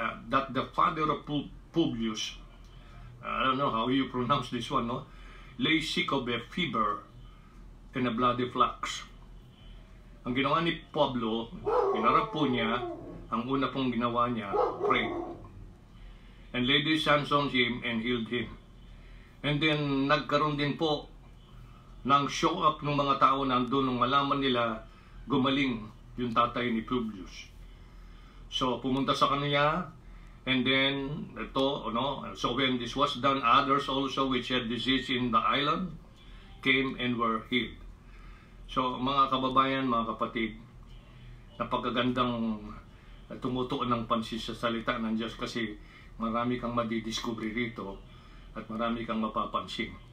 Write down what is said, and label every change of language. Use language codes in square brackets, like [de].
[en] That the father of Publius, I don't know how you pronounce this one, no? Lay sick of a fever and a bloody flux. [tl] Ang ginawa ni Pablo, inarap po niya, ang una pong ginawa niya, pray. [en] And laid his hands on him and healed him. [tl] And then nagkaroon din po ng show up ng mga tao nandun nung malaman nila gumaling yung tatay ni Publius. So pumunta sa kanya, [en] and then ito, so when this was done, others also which had disease in the island came and were healed. [tl] So mga kababayan, mga kapatid, napakagandang tumutuon ng pansin sa salita ng Diyos kasi marami kang madidiscover rito at marami kang mapapansin.